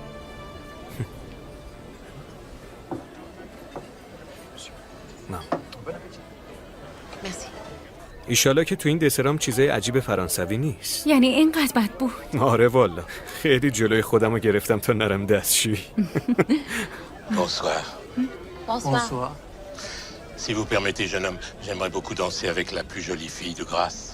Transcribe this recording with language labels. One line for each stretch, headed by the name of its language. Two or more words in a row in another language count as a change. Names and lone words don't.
Persian: ایشالا که تو این دسرام چیزای عجیب فرانسوی نیست. یعنی اینقدر بد بود؟ آره والا خیلی جلوی خودمو گرفتم تا نرم دستشویی.
French: Bonsoir. Bonsoir. Si vous permettez, jeune homme, j'aimerais beaucoup danser avec la plus jolie fille de Grasse.